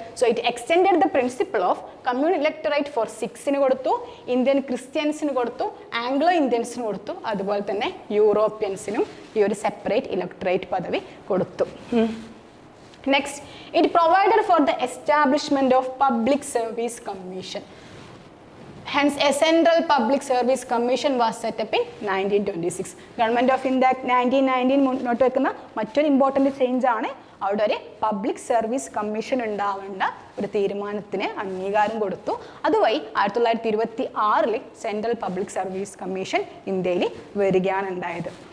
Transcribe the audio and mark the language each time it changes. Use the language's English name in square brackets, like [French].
[English] so it extended the principle of communal electorate for [Malayalam] സിഖ്സിന് കൊടുത്തു, Indian ക്രിസ്ത്യൻസിന് കൊടുത്തു, Anglo ഇന്ത്യൻസിന് കൊടുത്തു, അതുപോലെ തന്നെ യൂറോപ്യൻസിനും ഈ ഒരു സെപ്പറേറ്റ് ഇലക്ടറേറ്റ് പദവി കൊടുത്തു. [English] Next, it provided for the establishment of public service commission. Hence, a central public service commission was set up in 1926. [Malayalam] Government of India Act 1919 മുന്നോട്ട് വെക്കുന്ന മറ്റൊരു ഇമ്പോർട്ടൻറ്റ് ചേഞ്ച് ആണ് അവിടെ ഒരു പബ്ലിക് സർവീസ് കമ്മീഷൻ ഉണ്ടാവേണ്ട ഒരു തീരുമാനത്തിന് അംഗീകാരം കൊടുത്തു. അതുവഴി 1926 സെൻട്രൽ പബ്ലിക് സർവീസ് കമ്മീഷൻ ഇന്ത്യയിൽ വരികയാണ് ഉണ്ടായത്.